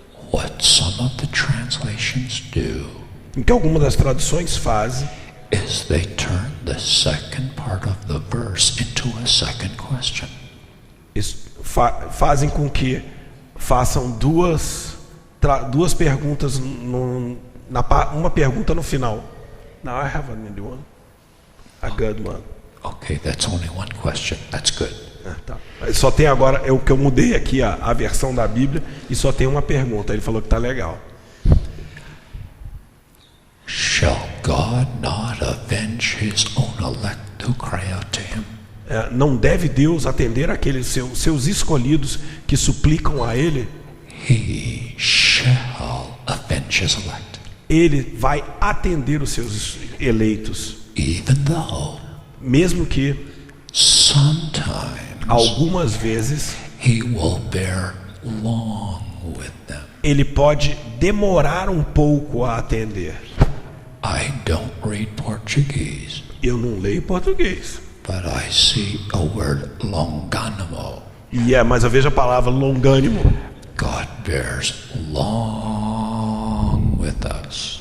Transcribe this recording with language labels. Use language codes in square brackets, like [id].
[en] What some of the translations do [pt] o que algumas das traduções fazem [en] is they turn the second part of the verse into a second question. [pt] Fazem com que façam duas perguntas, uma pergunta no final. [en] Now I have a new one. A good one. Okay, that's only one question. That's good. [pt] Tá. Só tem agora, o que eu mudei aqui a versão da Bíblia e só tem uma pergunta. Ele falou que tá legal. [en] Shall God not avenge his own elect who cry out to him? [pt] Não deve Deus atender aqueles seus escolhidos que suplicam a Ele? [en] He shall avenge his elect. [pt] Ele vai atender os seus eleitos. [en] Even though [pt] mesmo que [en] sometimes [pt] algumas vezes [en] he will bear long with them. [pt] Ele pode demorar um pouco a atender. [en] I don't read Portuguese. [pt] Eu não leio português. [en] But I see a word longânimo. [pt] Mas eu vejo a palavra longânimo. [en] God bears long with us.